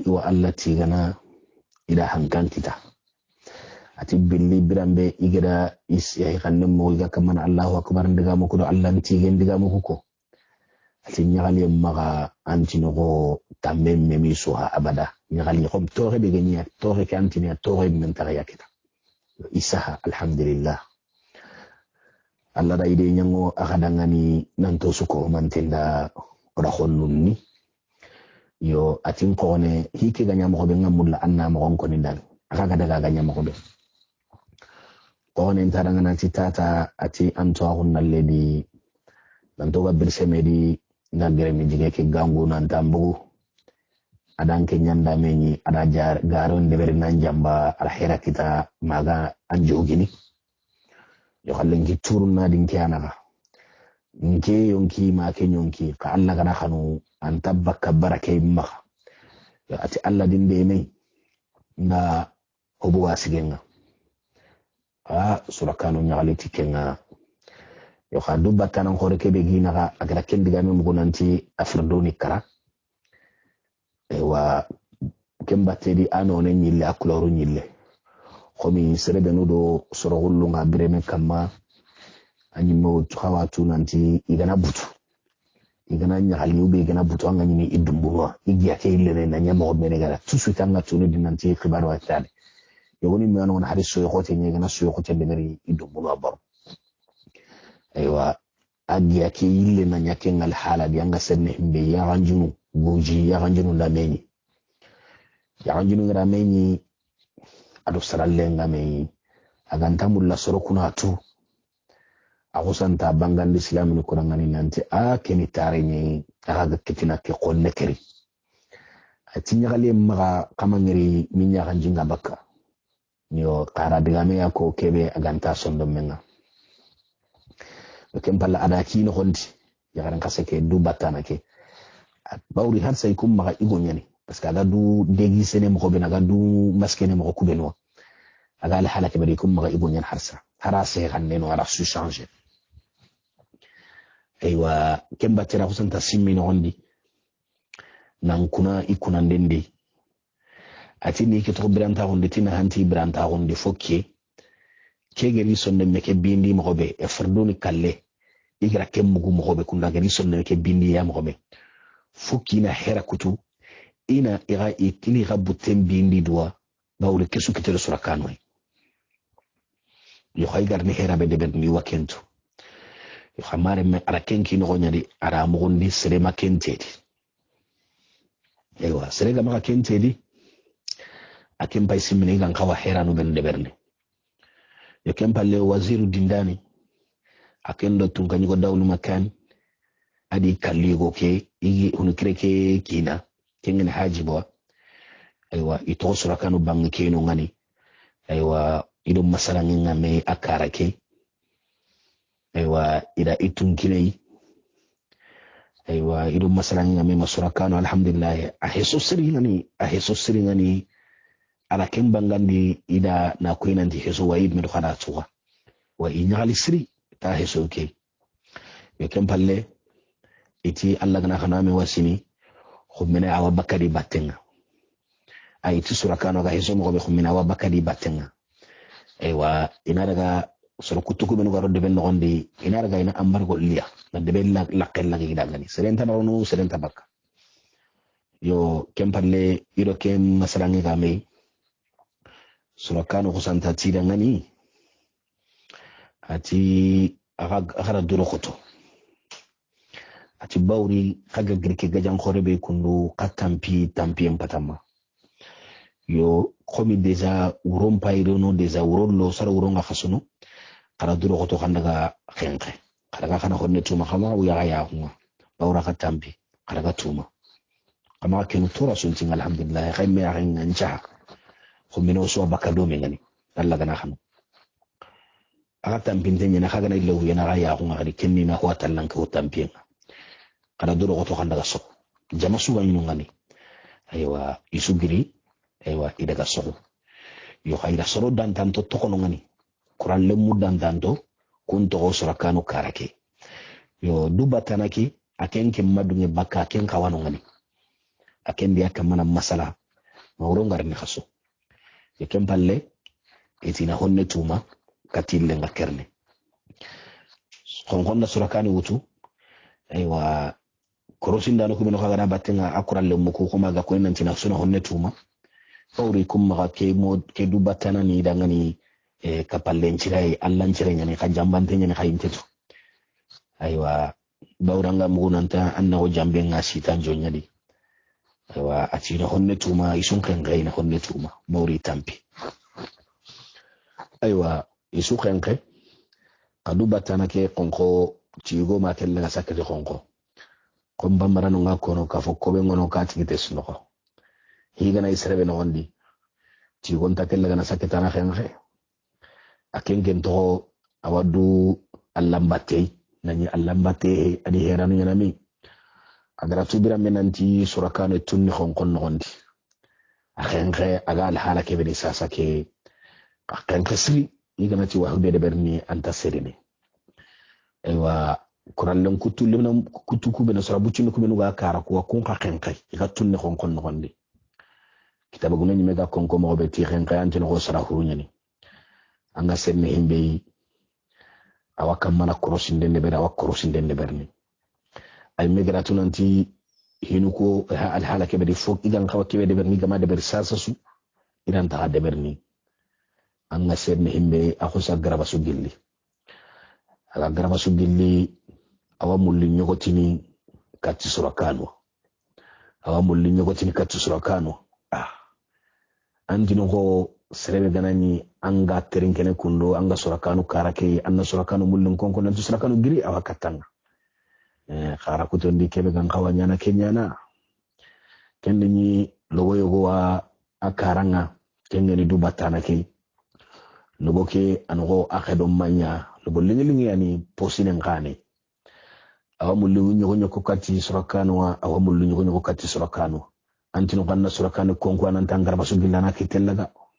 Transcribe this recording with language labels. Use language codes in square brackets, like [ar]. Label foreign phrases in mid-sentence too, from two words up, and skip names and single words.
[snk] wa Allah tigana ida hankan kita ati billi birambe igada is ya kannem mo iga kamana [ar] الله أكبر [snk] ndiga mo ko Allah tigen ndiga mo ko ati nyagali maga antinogo tamem memi soha abada nyagali kom tore de genya tore kantini tore men tagaya kita isaha alhamdulillah Allah da ide nyango akadangani nanto suko mantinda oda khonnunni yo atin kone hike ganya mo be ngamulla anna mo gonko ni dal aka daga ganya mo be kone ntarangana titata ati anto hunna ledi nanto ga birse medi ngagere mi jige ke gangu nan tambugu adan ke nyanda meni ada garon de bernan jamba alhera kita maga anjogini yo hallen ki turna din kiana nke yonki ma ke yonki ka Allah kana khanu an tabbaka barake ma yo ati Allah din de mai na obu wasigenga surakano nyaali tikenga yo khadu batana khore ke be gina ga agara kendiga me mugonanti afrdoni kara wa kembatedi anone nyille akuloro nyille khomi serebe nudo sorogullu nga bireme kama anyimo khawatu nanti igana butu igana nyaali ube igana butu anga nyini idumbuwa igiya ke ile na nyamo mene gara tusu tanga tunu dinanti khibaro atale yogoni mi anon hariso yokote nyegana su yokote demeri idumbuwa baro aywa agiya ke ile na nyake ngal hala di anga senne himbe ya ranjunu goji ya ranjunu lameni ya ranjunu ngameni ado saralenga me aganta mulla sorokuna tu agusanta bangan islam ni kurangani nanti keni tare ni aga kitina ke konne keri atinya gale maga kamangiri minya ranjinga baka niyo kara digame yako kebe aganta sondo menga kempala ada kino hondi ya garan kaseke du batana ke bawri har say kum maga igonyani [fr] parce que [snk] aga du degi sene mo be naga du maskene mo ko benwa aga la halaka bari kum maga igonyan harsa harase ganne no ara su changer aywa kemba tira kusanta simmi no hondi nan kuna ikuna ndende atini ke to branta hondi tina hanti branta hondi fokke kegeri sonne meke bindi mo be e fardoni kalle igra kemmugu mo be kunda geri sonne meke bindi ya mo be fukki na hera kutu ina ira itili gabutem bindi dua bawle kesu kitere surakano yo khaygar ni hera be de ni wakento yo khamare me ara kenki no nyadi ara mo gondi sere makentedi ewa sere ga makentedi akem bay simini gan kawa hera no ben de berne yo kempalle waziru dindani akendo tunkanyi ko dawlu makan adi kalligo ke igi hunukire ke kina kengen hajibo aywa ito surakanu bang kenu ngani aywa ido masala nginga me akara ke aywa ida itunkilei aywa ido masala nginga me masurakanu alhamdulillah aheso siri ngani ala kembangandi ida na kwena ndi heso waid medo khada tuwa wa inyali siri ta heso ke yo kempalle iti Allah gana khana me wasini khumina awa bakari batenga ay ti surakano ga heso mo be khumina awa bakari batenga aywa ina daga soro kutuku benu garo de ben nondi ina daga ina ambargo liya na de ben laqel lagi dangani serenta baronu serenta bakka yo kempalle ido kem masalangi ga me surakano kusanta tida ngani ati agara duro khoto ati bawri kaga girke gajan khore be kundu katampi empatama yo komi deja uron payro no deja uron lo sar uron ga khasuno kara duro khoto kandaga khenke karaga kana honne tuma khama uya ya huma bawra katampi karaga tuma kama kenu tura sunti alhamdulillah khayme ya nja khumino so bakado mengani Allah gana khanu aga tampinte na kaga na ilawu yana ga ya huma ga kenni na ko tallan ko tampienga kada duro goto kanda gaso jama suga nyinu ngani aywa isugiri aywa idaga soro yo khayra soro dan tanto tokono ngani kuran lemu dan tanto kunto go surakano karake yo duba tanaki akenke madunge baka ken kawano ngani aken dia kamana masala mawro ngarni khaso yo kempalle etina honne tuma katille ngakerne khonkhonna surakani wutu aywa korosinda no kumeno kaga batenga akuralle muko kuma ga ko nanti na suna honne tuma fawri kuma ke mod ke dubatana ni dangani kapalle ncirai allan cire nyane ka jambante nyane ka inteto aywa bawranga mugunanta anna o jambe ngasi tan jonyadi aywa atina honne tuma isun kan gaina honne tuma mawri tampi aywa isu kan kai kadubatana ke konko cigo ma kella sakati konko komba marano ngakono ka fokko be ngono ka tigite sunoko higana israbe no gondi ti gonta kella gana saketana khenche akenken to awadu allambate nani allambate adi heranu yanami agara tubira menanti surakano tunni khonkon no gondi akhenche aga alhala ke beni sasa ke akhenche sri higana ti wahbe de berni anta serine aywa kurallen kutu limna kutu kubena surabucin kubenu ga kara ko kun ka khenkai ga tunne khonkon no gondi kitaba gune ni mega konko mo be ti khenkai antino ko sara hurunyani anga senne himbe awaka mana korosinde ne bera awaka korosinde ne berni ay megra tunanti hinuko al halake be fok igan kawa kebe de berni gama de ber sasasu idan ta de berni anga senne himbe akhusa garaba su gilli ala garaba su gilli awamulli nyogotini kati surakano awamulli nyogotini kati surakano andino ko serebe ganani anga terinkene kundo anga surakano karake anna surakano mullin konko nanti surakano giri awakatanga khara kutondi kebe gan kawanyana kenyana kende ni logo yogo wa akaranga kengeni dubatana ke logo ke anogo akedo manya logo lingilingi yani posine ngane awamulli nyoko kati surakano wa awamulli nyoko kati surakano antino kanna surakano konko ananta ngarba sugilana kitellaga